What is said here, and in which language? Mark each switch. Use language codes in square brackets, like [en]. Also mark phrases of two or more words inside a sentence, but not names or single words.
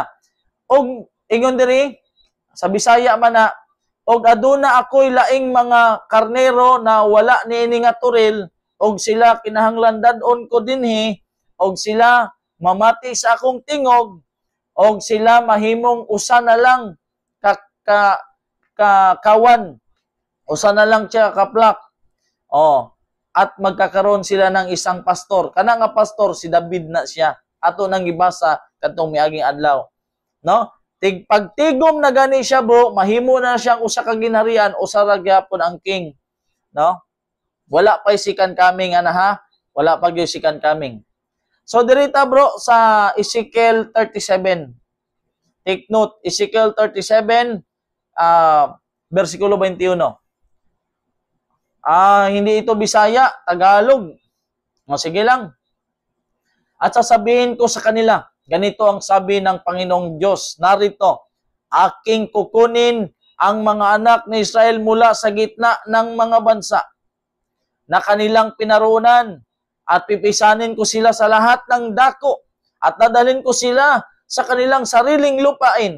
[ceb] Og ingon diri sa Bisaya man na, og aduna ako'y laing mga karnero na wala niini nga turil, og sila kinahanglan dadon ko dinhi, og sila mamati sa akong tingog, og sila mahimong usa na lang kawan, usa na lang siya kaplak. [tl] At magkakaroon sila ng isang pastor. [ceb] Kana nga pastor si David na siya. Ato nang gibasa kadtong miaging adlaw. No? pagtigom na gani siya bro, mahimo na siyang usa ka ginharian, usa ra gyapon ang king, no? Wala pa [en] second coming [ceb] ana ha. Wala pa gyud [en] second coming. [ceb] So dirita bro sa Ezekiel 37. [en] Take note, [ceb] Ezekiel 37 versikulo 21. [tl] Hindi ito Bisaya, Tagalog. O sige lang. At sasabihin ko sa kanila, ganito ang sabi ng Panginoong Diyos, narito, aking kukunin ang mga anak ni Israel mula sa gitna ng mga bansa na kanilang pinarunan at pipisanin ko sila sa lahat ng dako at dadalhin ko sila sa kanilang sariling lupain.